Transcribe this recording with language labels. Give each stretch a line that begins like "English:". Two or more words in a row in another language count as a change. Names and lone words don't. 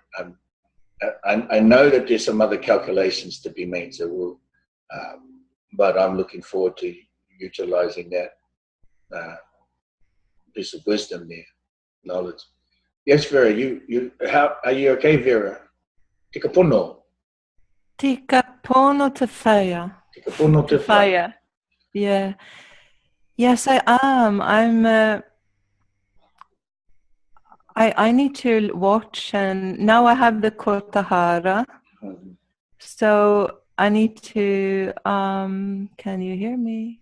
English: I know that there's some other calculations to be made, so we'll, but I'm looking forward to utilizing that piece of wisdom there, knowledge. Yes, Vera, how are you okay, Vera?
Māori: Tika pono. Tika pono te whaia. Tika pono te whaia.
English: Yeah. Yes, I am. I need to watch, and now I have the Kotahara. So I need to, can you hear me?